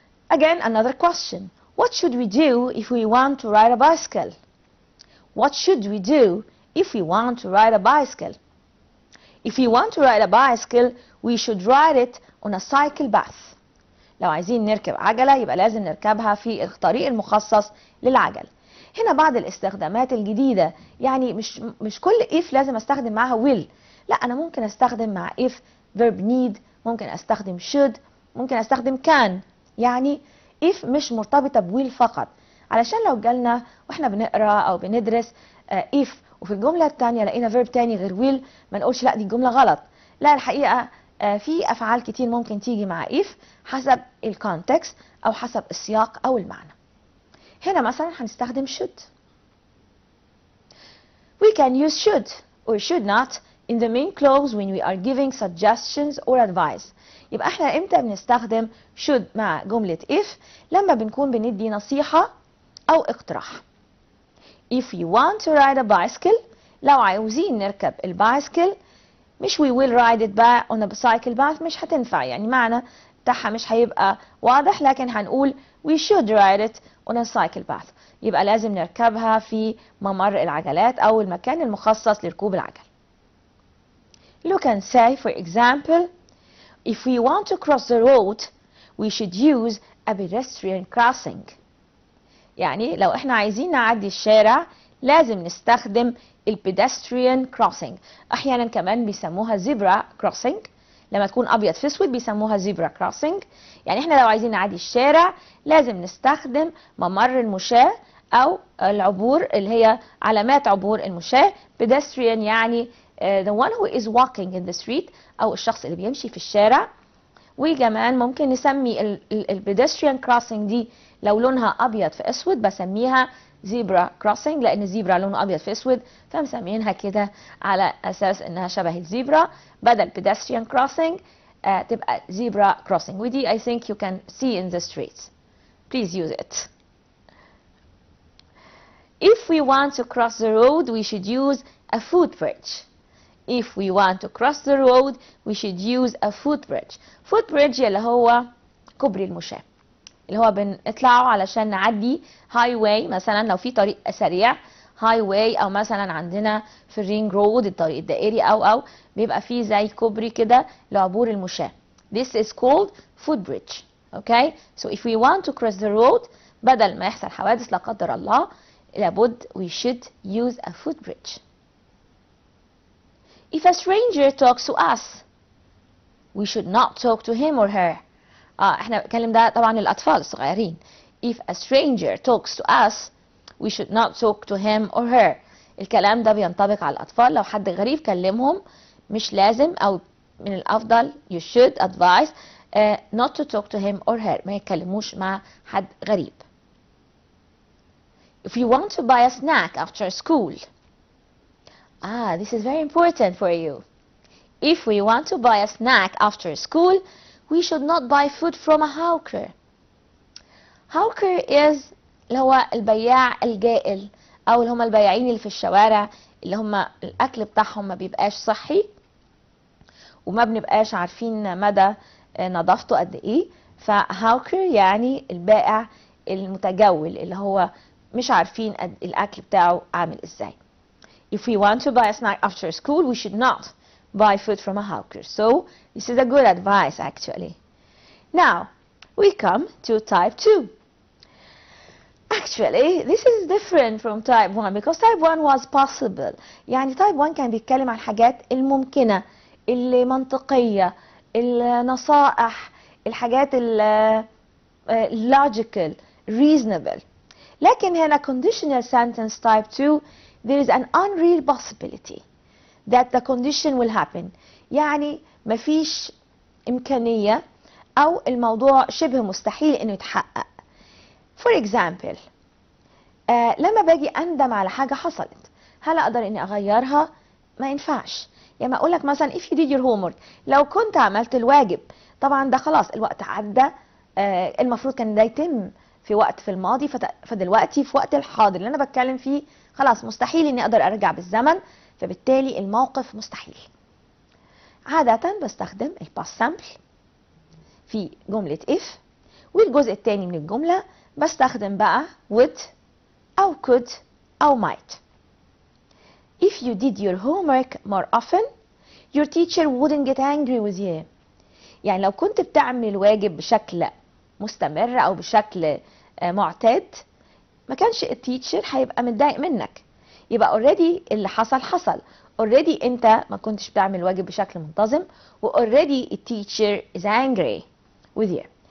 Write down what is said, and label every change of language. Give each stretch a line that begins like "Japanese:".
English: Again another question. What should we do if we want to ride a bicycle? What should we do if we want to ride a bicycle? If we want to ride a bicycle we should ride it on a cycle path.
Arabic: لو عايزين نركب عجلة يبقى لازم نركبها في الطريق المخصص للعجل. هنا بعض الاستخدامات الجديدة، يعني مش كل if لازم استخدم معاها will، لا أنا ممكن استخدم مع if verb need، ممكن استخدم should، ممكن استخدم can. يعني if مش مرتبطة بwill فقط، علشان لو جالنا واحنا بنقرأ أو بندرس if وفي الجملة التانية لقينا verb تاني غير will ما نقولش لا دي الجملة غلط. لا الحقيقة في أفعال كتير ممكن تيجي مع if حسب الكونتكست أو حسب السياق أو المعنى. هنا مثلا هنستخدم should.
English: We can use should or should not in the main clause when we are giving suggestions or advice.
Arabic: يبقى احنا امتى بنستخدم should مع جملة if؟ لما بنكون بندي نصيحة أو اقتراح.
English: If you want to ride a bicycle،
Arabic: لو عاوزين نركب البايسكل،
English: مش we will ride it back on a cycle path،
Arabic: مش هتنفع، يعني معنى بتاعها مش هيبقى واضح، لكن هنقول
English: we should ride it on a cycle path.
Arabic: يبقى لازم نركبها في ممر العجلات أو المكان المخصص لركوب العجل.
English: You can say for example if we want to cross the road we should use a pedestrian crossing.
Arabic: يعني لو احنا عايزين نعدي الشارع لازم نستخدم البيدستريان كروسنج. احيانا كمان بيسموها زيبرا كروسنج، لما تكون ابيض في اسود بيسموها زيبرا كروسنج. يعني احنا لو عايزين نعدي الشارع لازم نستخدم ممر المشاة او العبور اللي هي علامات عبور المشاة. pedestrian يعني
English: the one who is walking in the street
Arabic: او الشخص اللي بيمشي في الشارع. وكمان ممكن نسمي البيدستريان كروسنج دي لو لونها ابيض في اسود بسميها زيبرا كروسنج، لان الزيبرا لونه ابيض في اسود فمسمينها كده على اساس انها شبه الزيبرا. بدل
English: pedestrian crossing تبقى zebra crossing،
Arabic: ودي
English: I think you can see in the streets. Please use it. If we want to cross the road we should use a footbridge. If we want to cross the road we should use a footbridge.
Arabic: footbridge اللي هو كوبري المشاة، اللي هو بنطلعه علشان نعدي هاي واي. مثلا لو في طريق سريع هاي واي، او مثلا عندنا في الرينج رود الطريق الدائري او بيبقى فيه زي كوبري كده لعبور المشاة.
English: This is called footbridge. Okay, so if we want to cross the road
Arabic: بدل ما يحصل حوادث لا قدر الله لابد
English: we should use a footbridge. If a stranger talks to us we should not talk to him or her.
Arabic: احنا بنتكلم ده طبعا للأطفال الصغيرين.
English: If a stranger talks to us we should not talk to him or her.
Arabic: الكلام ده بينطبق على الأطفال. لو حد غريب كلمهم مش لازم أو من الأفضل
English: you should advise not to talk to him or her،
Arabic: ما يتكلموش مع حد غريب.
English: If you want to buy a snack after school. This is very important for you. If we want to buy a snack after school, we should not buy food from a hawker. Hawker is
Arabic: اللي هو البياع الجائل، أو اللي هم البياعين اللي في الشوارع، اللي هم الأكل بتاعهم ما بيبقاش صحي وما بنبقاش عارفين مدى نظافته قد إيه. فهاوكر يعني البائع المتجول اللي هو مش عارفين الأكل بتاعه عامل إزاي.
English: If we want to buy a snack after school, we should not buy food from a hawker. So this is a good advice actually. Now we come to type 2. Actually this is different from type 1 because type 1 was possible.
Arabic: يعني type 1 كان بيتكلم عن الحاجات الممكنة، اللي منطقية، النصائح، الحاجات
English: logical, reasonable.
Arabic: لكن هنا
English: conditional sentence type 2 there is an unreal possibility that the condition will happen.
Arabic: يعني مفيش إمكانية أو الموضوع شبه مستحيل إنه يتحقق.
English: For example
Arabic: لما باجي أندم على حاجة حصلت، هل أقدر إني أغيرها؟ ما ينفعش. يعني أقول لك مثلا
English: if you did your homework،
Arabic: لو كنت عملت الواجب، طبعا ده خلاص الوقت عدى، المفروض كان ده يتم في وقت في الماضي، فدلوقتي في وقت الحاضر اللي أنا بتكلم فيه خلاص مستحيل إني أقدر أرجع بالزمن، فبالتالي الموقف مستحيل. عادة بستخدم الباست سامبل في جملة if، والجزء الثاني من الجملة بستخدم بقى would أو could أو might.
English: If you did your homework more often, your teacher wouldn't get angry with you.
Arabic: يعني لو كنت بتعمل الواجب بشكل مستمر أو بشكل معتاد، ما كانش التيتشر هيبقى متضايق منك. يبقى already اللي حصل already انت ما كنتش بتعمل الواجب بشكل منتظم، و already التيتشر
English: is angry with you.